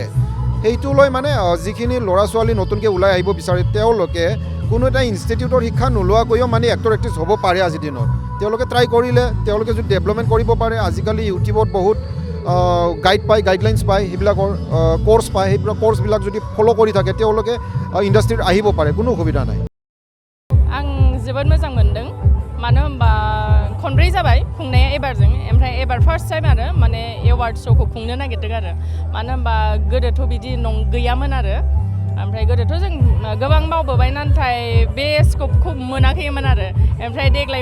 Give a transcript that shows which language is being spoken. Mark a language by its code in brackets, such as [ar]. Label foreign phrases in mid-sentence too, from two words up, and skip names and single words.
[as] সেইটো লৈ মানে যিখিনি ল'ৰা ছোৱালী নতুনকৈ ওলাই আহিব বিচাৰে, তেওঁলোকে কোনো এটা ইনষ্টিটিউটৰ শিক্ষা নোলোৱাকৈও মানে [en] actor actress [as] হ'ব পাৰে আজিৰ দিনত। তেওঁলোকে ট্ৰাই কৰিলে, তেওঁলোকে যদি ডেভেলপমেণ্ট কৰিব পাৰে, আজিকালি ইউটিউবত বহুত গাইডলাইনছ পায়, সেইবিলাকৰ কোৰ্চ পায়, সেইবিলাক কোৰ্চবিলাক যদি ফ'ল' কৰি থাকে তেওঁলোকে ইণ্ডাষ্ট্ৰীত আহিব পাৰে, কোনো অসুবিধা নাই। [brx] आं जोबोद मोजां मोनदों मानो होनबा खनब्रै जाबाय खुंनाया एबारजों ओमफ्राय एबार [en] first time [brx] आरो माने एवार्ड श'खौ खुंनो नागिरदों आरो मानो होनबा गोदोथ' बिदि गैयामोन आरो ओमफ्राय गोदोथ' जों गोबां मावबोबाय नाथाय बे स्कपखौ मोनाखैमोन आरो ओमफ्राय देग्लाय